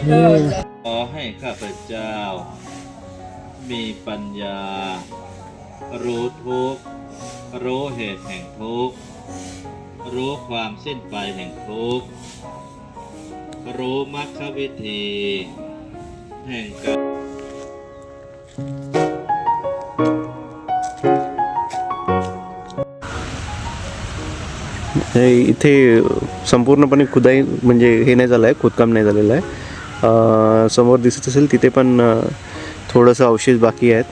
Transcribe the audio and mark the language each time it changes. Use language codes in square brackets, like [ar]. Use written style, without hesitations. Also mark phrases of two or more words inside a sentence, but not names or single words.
[th] ขอให้ข้าพเจ้ามีปัญญารู้ทุกข์รู้เหตุแห่งทุกข์รู้ความสิ้นไปแห่งทุกข์รู้มรรควิธีแห่งการ [mr] इथे संपूर्णपणे खुदाई म्हणजे हे नाही झालं आहे, खोदकाम नाही झालेलं आहे. समोर दिसत असेल तिथे पण थोडंसं अवशेष बाकी आहेत.